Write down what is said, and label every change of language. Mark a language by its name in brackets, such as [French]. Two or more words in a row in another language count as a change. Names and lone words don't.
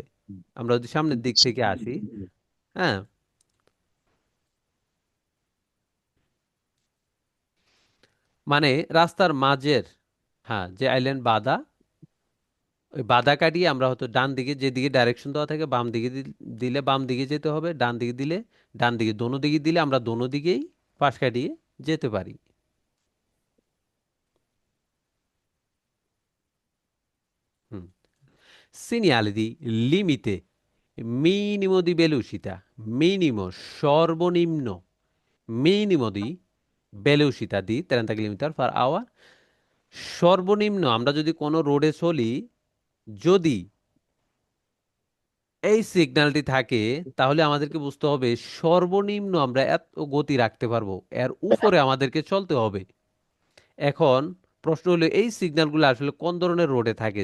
[Bangla] আমরা যদি সামনের দিক থেকে আসি, হ্যাঁ, মানে রাস্তার মাঝের, হ্যাঁ, যে আইল্যান্ড বাধা, ওই বাধা কাটিয়ে আমরা হয়তো ডান দিকে, যেদিকে ডাইরেকশন দেওয়া থাকে, বাম দিকে দিলে বাম দিকে যেতে হবে, ডান দিকে দিলে ডান দিকে, দোনো দিকে দিলে আমরা দোনো দিকেই পাশ কাটিয়ে যেতে পারি। হুম। [Italian] Segnale di limite minimo di velocità, minimo সর্বনিম্ন, minimo di velocità di 30 [English] kilometer per hour. [Bangla] সর্বনিম্ন আমরা যদি কোনো রোডে চলি, যদি এই সিগন্যালটি থাকে, তাহলে আমাদেরকে বুঝতে হবে সর্বনিম্ন আমরা এত গতি রাখতে পারবো, এর উপরে আমাদেরকে চলতে হবে। এখন প্রশ্ন হলো এই সিগন্যালগুলো আসলে কোন ধরনের রোডে থাকে?